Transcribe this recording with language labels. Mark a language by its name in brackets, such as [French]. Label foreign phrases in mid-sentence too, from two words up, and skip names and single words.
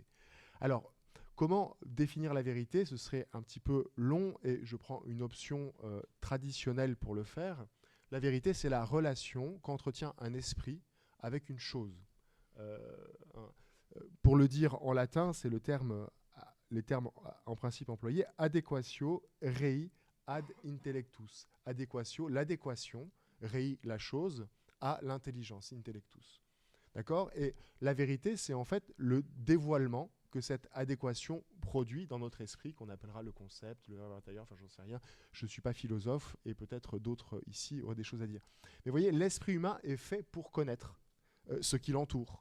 [French] Alors, comment définir la vérité ? Ce serait un petit peu long et je prends une option traditionnelle pour le faire. La vérité, c'est la relation qu'entretient un esprit avec une chose. Pour le dire en latin, c'est les termes en principe employés, [Latin] adequatio rei ad intellectus. [French] Adéquatio, l'adéquation, rei, la chose, à l'intelligence, intellectus. D'accord ? Et la vérité, c'est en fait le dévoilement que cette adéquation produit dans notre esprit, qu'on appellera le concept, le verbe intérieur, enfin j'en sais rien, je ne suis pas philosophe, et peut-être d'autres ici auraient des choses à dire. Mais vous voyez, l'esprit humain est fait pour connaître ce qui l'entoure.